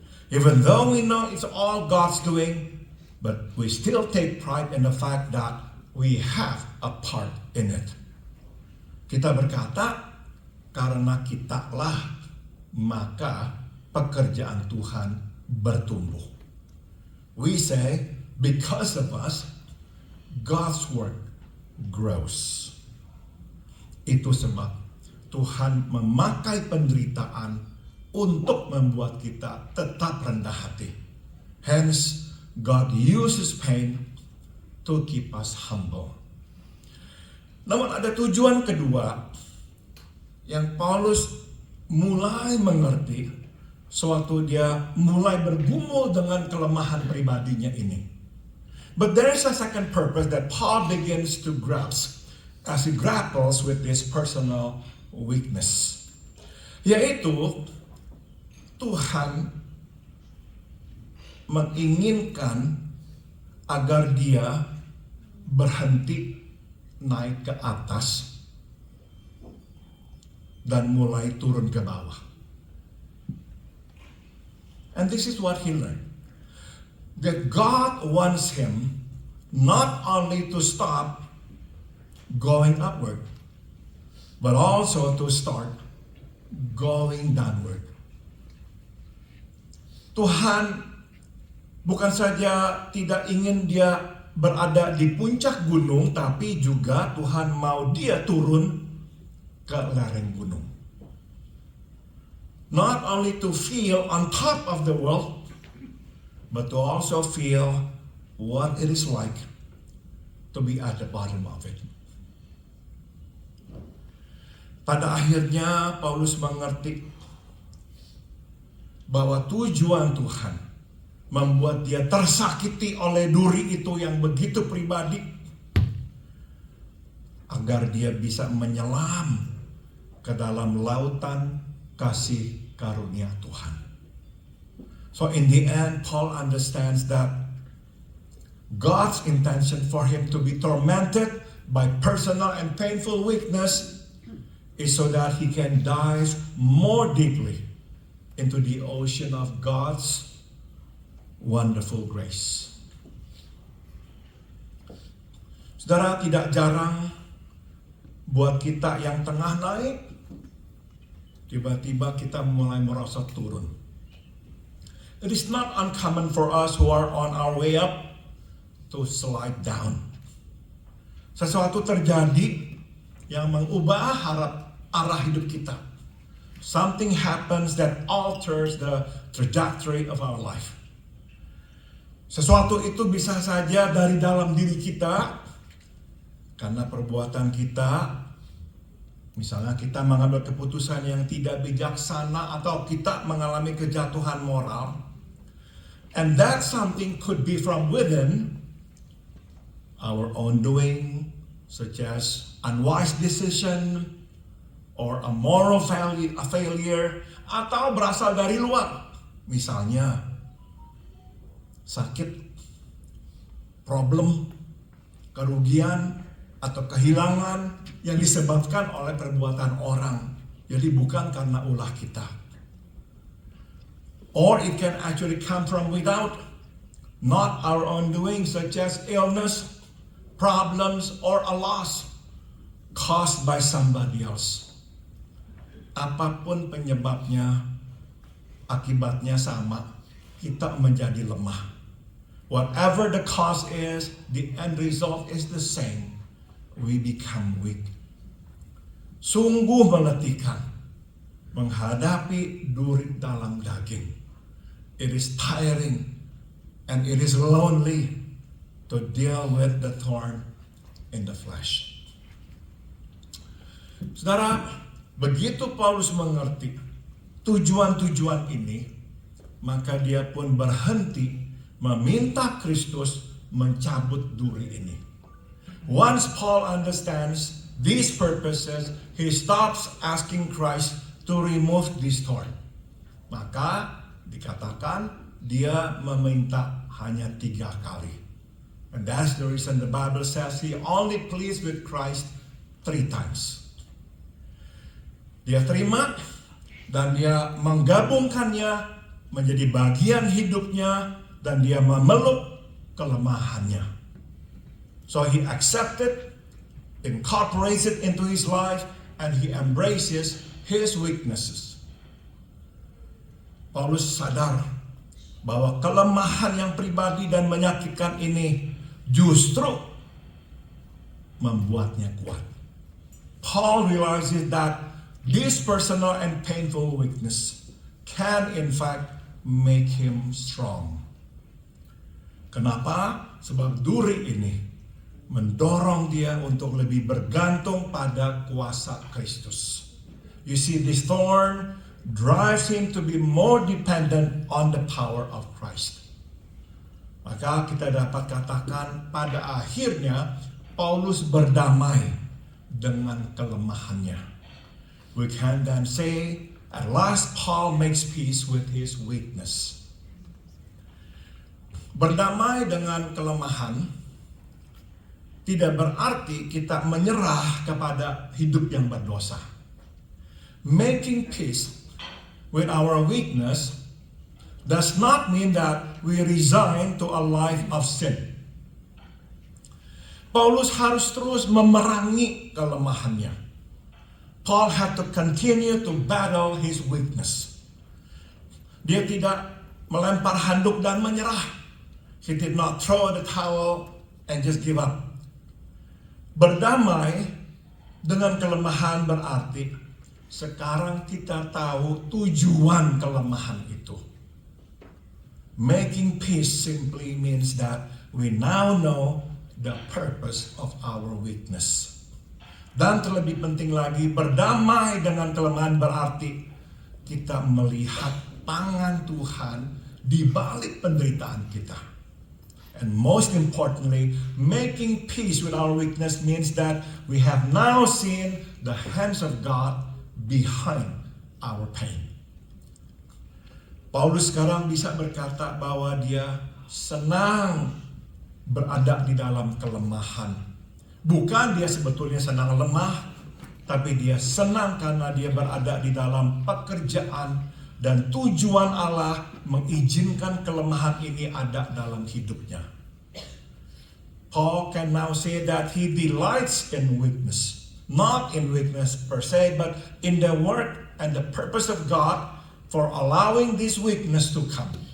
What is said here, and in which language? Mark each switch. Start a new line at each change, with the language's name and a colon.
English: Even though we know it's all God's doing, but we still take pride in the fact that we have a part in it.
Indonesian: Kita berkata, karena kitalah, maka pekerjaan Tuhan bertumbuh.
English: We say, because of us, God's work grows.
Indonesian: Itu sebab Tuhan memakai penderitaan untuk membuat kita tetap rendah hati.
English: Hence, God uses pain to keep us humble.
Indonesian: Namun ada tujuan kedua yang Paulus mulai mengerti sewaktu dia mulai bergumul dengan kelemahan pribadinya ini.
English: But there is a second purpose that Paul begins to grasp as he grapples with this personal weakness.
Indonesian: Yaitu Tuhan menginginkan agar dia berhenti naik ke atas dan mulai turun ke bawah.
English: And this is what he learned. That God wants him not only to stop going upward, but also to start going downward.
Indonesian: Tuhan bukan saja tidak ingin dia berada di puncak gunung, tapi juga Tuhan mau dia turun ke lereng gunung.
English: Not only to feel on top of the world, but to also feel what it is like to be at the bottom of it.
Indonesian: Pada akhirnya Paulus mengerti bahwa tujuan Tuhan membuat dia tersakiti oleh duri itu yang begitu pribadi, agar dia bisa menyelam ke dalam lautan kasih karunia Tuhan.
English: So in the end, Paul understands that God's intention for him to be tormented by personal and painful weakness is so that he can dive more deeply into the ocean of God's wonderful grace.
Indonesian: Saudara, tidak jarang buat kita yang tengah naik, tiba-tiba kita mulai merosot turun.
English: It is not uncommon for us who are on our way up to slide down.
Indonesian: Sesuatu terjadi yang mengubah arah hidup kita.
English: Something happens that alters the trajectory of our life.
Indonesian: Sesuatu itu bisa saja dari dalam diri kita, karena perbuatan kita, misalnya kita mengambil keputusan yang tidak bijaksana atau kita mengalami kejatuhan moral.
English: And that something could be from within, our own doing, such as unwise decision, or a moral failure,
Indonesian: atau berasal dari luar. Misalnya, sakit, problem, kerugian, atau kehilangan yang disebabkan oleh perbuatan orang. Jadi bukan karena ulah kita.
English: Or it can actually come from without, not our own doing, such as illness, problems, or a loss caused by somebody else.
Indonesian: Apapun penyebabnya, akibatnya sama, kita menjadi lemah.
English: Whatever the cause is, the end result is the same. We become weak.
Indonesian: Sungguh menetikan menghadapi duri dalam daging.
English: It is tiring and it is lonely to deal with the thorn in the flesh.
Indonesian: Saudara, begitu Paulus mengerti tujuan-tujuan ini, maka dia pun berhenti meminta Kristus mencabut duri ini.
English: Once Paul understands these purposes, he stops asking Christ to remove this thorn.
Indonesian: Maka dikatakan dia meminta hanya 3 kali.
English: And that's the reason the Bible says he only pleads with Christ 3 times.
Indonesian: Dia terima dan dia menggabungkannya menjadi bagian hidupnya dan dia memeluk kelemahannya.
English: So he accepted, incorporates it into his life, and he embraces his weaknesses.
Indonesian: Paulus sadar bahwa kelemahan yang pribadi dan menyakitkan ini justru membuatnya kuat.
English: Paul realizes that this personal and painful weakness can in fact make him strong.
Indonesian: Kenapa? Sebab duri ini mendorong dia untuk lebih bergantung pada kuasa Kristus.
English: You see, this thorn drives him to be more dependent on the power of Christ.
Indonesian: Maka kita dapat katakan pada akhirnya Paulus berdamai dengan kelemahannya.
English: We can then say, at last Paul makes peace with his weakness.
Indonesian: Berdamai dengan kelemahan tidak berarti kita menyerah kepada hidup yang berdosa.
English: Making peace with our weakness does not mean that we resign to a life of sin.
Indonesian: Paulus harus terus memerangi kelemahannya.
English: Paul had to continue to battle his weakness.
Indonesian: Dia tidak melempar handuk dan menyerah.
English: He did not throw the towel and just give up.
Indonesian: Berdamai dengan kelemahan berarti sekarang kita tahu tujuan kelemahan itu.
English: Making peace simply means that we now know the purpose of our weakness.
Indonesian: Dan terlebih penting lagi, berdamai dengan kelemahan berarti kita melihat tangan Tuhan di balik penderitaan kita.
English: And most importantly, making peace with our weakness means that we have now seen the hands of God behind our pain.
Indonesian: Paulus sekarang bisa berkata bahwa dia senang berada di dalam kelemahan. Bukan dia sebetulnya senang lemah, tapi dia senang karena dia berada di dalam pekerjaan dan tujuan Allah mengizinkan kelemahan ini ada dalam hidupnya.
English: Paul can now say that he delights in weakness, not in weakness per se, but in the work and the purpose of God for allowing this weakness to come.